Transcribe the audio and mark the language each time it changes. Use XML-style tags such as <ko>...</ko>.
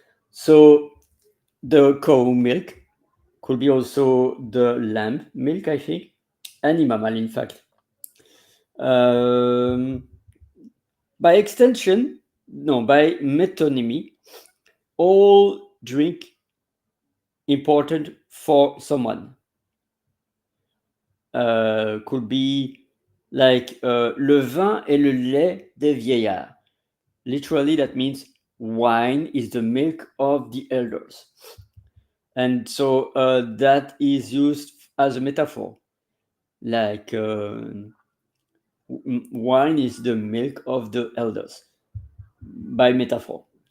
<en>So the cow milk could be also the lamb milk, I think, any mammal, in fact. Um, by extension, no, by metonymy, all drink important for someone. Could be like</en> <fr>le vin est le lait des vieillards.</fr> <en>Literally, that means wine is the milk of the elders. And so that is used as a metaphor. Like wine is the milk of the elders by metaphor.</en>